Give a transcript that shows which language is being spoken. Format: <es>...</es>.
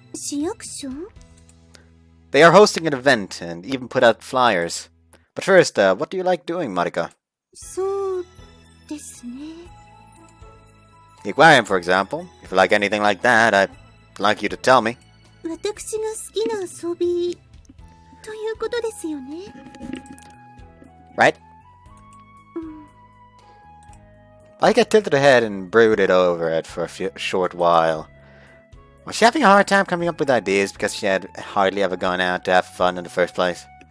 <ja>市役所?</ja> <en>They are hosting an event and even put out flyers. But first, what do you like doing, Marika?</en> <ja>そうですね。</ja> <en>The aquarium, for example. If you like anything like that, I'd like you to tell me.</en> <ja>私が好きな遊びということですよね。</ja> <en>Right? Marika tilted her head and brooded over it for a short while. Was she having a hard time coming up with ideas because she had hardly ever gone out to have fun in the first place?</en>